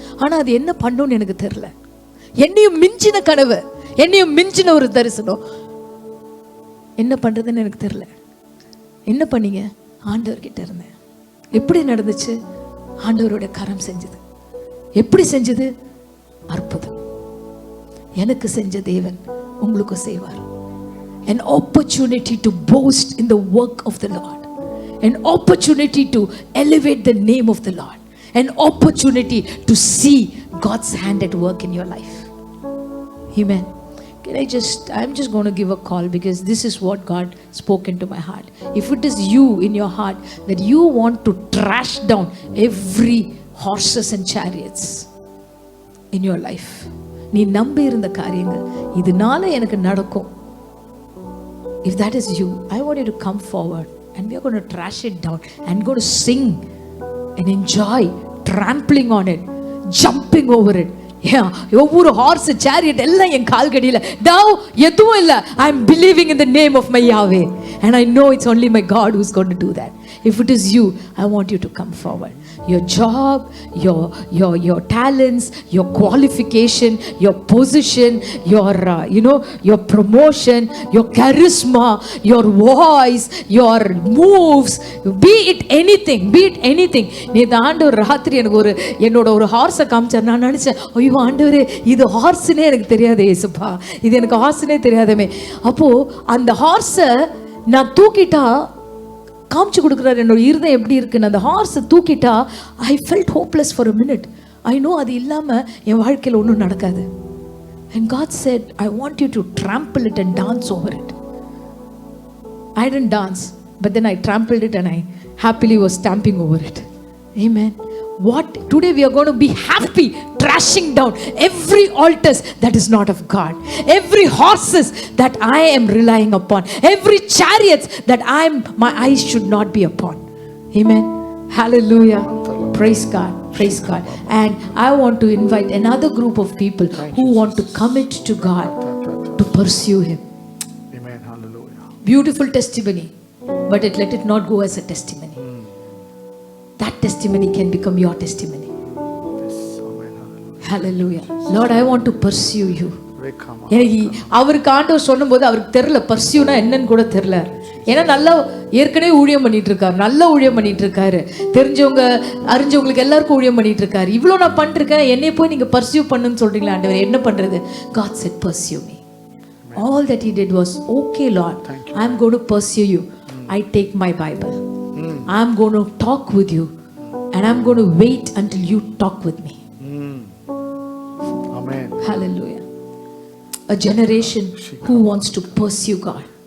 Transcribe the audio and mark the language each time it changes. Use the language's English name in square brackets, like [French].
[Tamil] ஆனா அது என்ன பண்ணுன்னு எனக்கு தெரியல. என்னையும் மிஞ்சின கனவு, என்னையும் மிஞ்சின ஒரு தரிசனம், என்ன பண்றதுன்னு எனக்கு தெரியல. என்ன பண்ணீங்க? ஆண்டவர்கிட்ட இருந்தேன். எப்படி நடந்துச்சு? ஆண்டவரோட கரம் செஞ்சது. எப்படி செஞ்சது? அற்புதம். எனக்கு செஞ்ச தேவன் உங்களுக்கும் செய்வார். [English] An opportunity to boast in the work of the Lord. An opportunity to elevate the name of the Lord. An opportunity to see God's hand at work in your life. Amen. I'm just going to give a call because this is what God spoke into my heart. If it is you in your heart that you want to trash down every horses and chariots in your life, [Tamil] நீ நம்பி இருந்த காரியங்கள் இதனால எனக்கு நடக்கும், [English] if that is you, I want you to come forward and we are going to trash it down and go to sing and enjoy trampling on it, jumping over it. [Tamil] ஒவ்வொரு hours chariot எல்லாம் என் கால்கடியில் [English] now [Tamil] எதுவும் இல்லை. [English] I'm believing in the name of my Yahweh and I know it's only my God who's going to do that. If it is you, I want you to come forward. Your job, your talents, your qualification, your position, your promotion, your charisma, your voice, your moves, be it anything. [Tamil] நேத்து ஆண்டவர் ராத்திரி எனக்கு என்னோட ஒரு ஹார்ஸை காமிச்சார். நான் நினைச்சேன், ஐயோ ஆண்டவரே, இது ஹார்ஸ்னே எனக்கு தெரியாதே ஏசுப்பா, இது எனக்கு ஹார்ஸ்னே தெரியாதமே. அப்போ அந்த ஹார்ஸை நான் தூக்கிட்டா காமிச்சு கொடுக்குறாரு என்னோட இருதயம் எப்படி இருக்குன்னு. அந்த ஹார்ஸை தூக்கிட்டா [English] I felt hopeless for a minute. I know [Tamil] அது இல்லாமல் என் வாழ்க்கையில் ஒன்றும் நடக்காது. [English] And God said, I want you to trample it and dance over it. I didn't dance, but then I trampled it and I happily was stamping over it. Amen. Today we are going to be happy trashing down every altars that is not of God, every horses that I am relying upon, every chariots that my eyes should not be upon. Amen. Hallelujah. Praise God. Praise God. And I want to invite another group of people who want to commit to God to pursue Him. Amen. Hallelujah. Beautiful testimony, but let it not go as a testimony. That testimony can become your testimony. Yes. Amen. Hallelujah. Lord, I want to pursue you. Hallelujah. [Tamil] எனக்கு அவருக்கு ஆண்டவர் சொல்லும்போது அவருக்கு தெரியல பர்சியூனா என்னன்னு கூட தெரியல. ஏன்னா நல்லா ஏற்கனவே ஊழியம் பண்ணிட்டு இருக்காரு, நல்ல ஊழியம் பண்ணிட்டு இருக்காரு, தெரிஞ்சவங்க அறிஞ்சவங்களுக்கு எல்லாருக்கும் ஊழியம் பண்ணிட்டு இருக்காரு. இவ்வளோ நான் பண்ணிருக்கேன், என்னை போய் நீங்க பர்சியூ பண்ணுன்னு சொல்றீங்களா ஆண்டவர், என்ன பண்றது? [English] God said pursue me. All that he did was, okay Lord, I'm going to pursue you. I take my Bible, I'm going to talk with you and I'm going to wait until you talk with me. Amen. Hallelujah. A generation who wants to pursue God.